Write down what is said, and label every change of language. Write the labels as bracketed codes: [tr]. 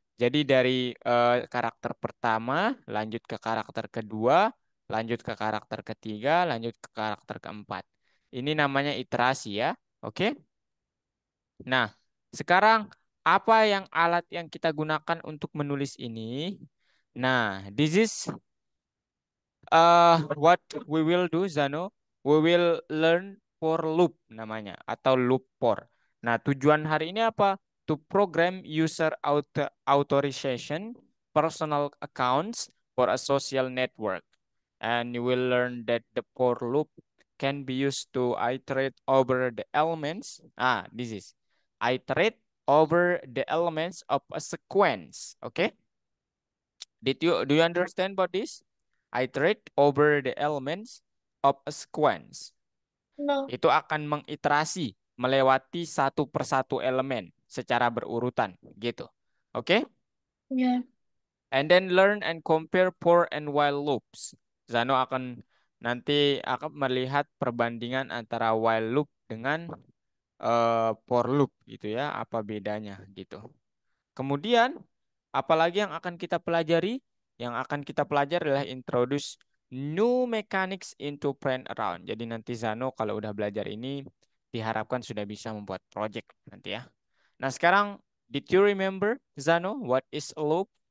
[id] Jadi dari karakter pertama lanjut ke karakter kedua, lanjut ke karakter ketiga, lanjut ke karakter keempat. Ini namanya iterasi ya. Oke. Nah, sekarang apa yang alat yang kita gunakan untuk menulis ini? [en] Nah, this is what we will do, Zano. We will learn for loop [id] namanya atau [en] loop for. [id] Nah, tujuan hari ini apa? [en] To program user authorization personal accounts for a social network. And you will learn that the for loop can be used to iterate over the elements. This is iterate over the elements of a sequence. Okay? Do you understand about this? Iterate over the elements of a sequence. No. [id] Itu akan mengiterasi melewati satu persatu elemen secara berurutan gitu. Oke? Ya. [en] And then learn and compare for and while loops. [id] Zano akan nanti akan melihat perbandingan antara while loop dengan for loop gitu ya, apa bedanya gitu. Kemudian apalagi yang akan kita pelajari? Yang akan kita pelajari adalah [en] introduce new mechanics into print around. [id] Jadi nanti Zano kalau udah belajar ini diharapkan sudah bisa membuat project nanti ya. Nah, sekarang [en] did you remember Zano what is a loop?